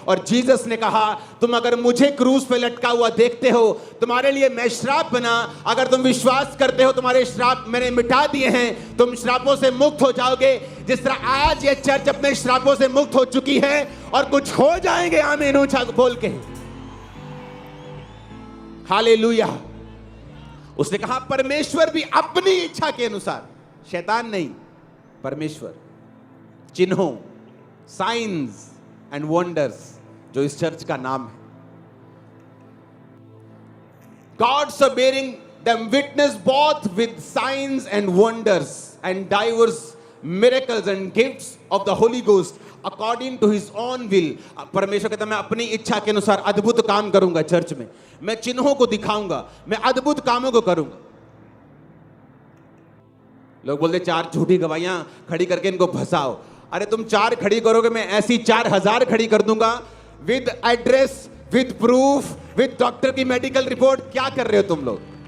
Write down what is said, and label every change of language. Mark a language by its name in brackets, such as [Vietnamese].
[Hindi] और जीसस ने कहा तुम अगर मुझे क्रूस पे लटका हुआ देखते हो, तुम्हारे लिए मैं श्राप बना, अगर तुम विश्वास करते हो तुम्हारे श्राप मैंने मिटा दिए हैं, तुम श्रापों से मुक्त हो जाओगे। जिस तरह आज ये चर्च अपने श्रापों से मुक्त हो चुकी है और कुछ हो जाएंगे, आमीन ऊंचा बोल के, हालेलुया। उसने कहा परमेश्वर भी अपनी इच्छा के अनुसार, शैतान नहीं, परमेश्वर, चिन्हों, साइंस एंड वंडर्स, जो इस चर्च का नाम है, [English] God's are bearing them witness both with signs and wonders and diverse miracles and gifts of the Holy Ghost according to his own will। [Hindi] परमेश्वर कहता मैं अपनी इच्छा के अनुसार अद्भुत काम करूंगा चर्च में, मैं चिन्हों को दिखाऊंगा, मैं अद्भुत कामों को करूंगा। लोग बोलते 4 झूठी गवाहियां खड़ी करके इनको फंसाओ। अरे तुम 4 खड़ी करोगे, मैं ऐसी 4000 खड़ी कर दूंगा, [English] with address, with proof, [Hindi] with doctor की मेडिकल रिपोर्ट। क्या कर रहे हो तुम लोग?